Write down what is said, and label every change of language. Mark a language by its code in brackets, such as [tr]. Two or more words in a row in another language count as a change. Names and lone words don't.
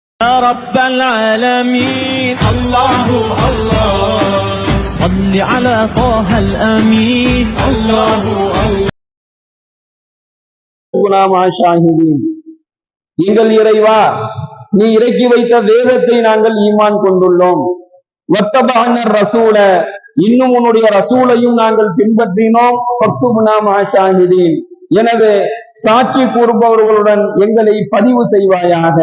[ar] يا رب العالمين الله الله صل على طه الأمين الله الله [ta] எங்கள் இறைவா, நீ இறக்கி வைத்த வேதத்தை நாங்கள் ஈமான் கொண்டுள்ளோம். [ar] واتبعنا الرسول, [ta] இன்னும் உன்னுடைய ரசூலையும் நாங்கள் பின்பற்றினோம். [ar] فاكتبنا مع الشاهدين, [ta] எனவே சாட்சி கூறுபவர்களுடன் எங்களை பதிவு செய்வாயாக.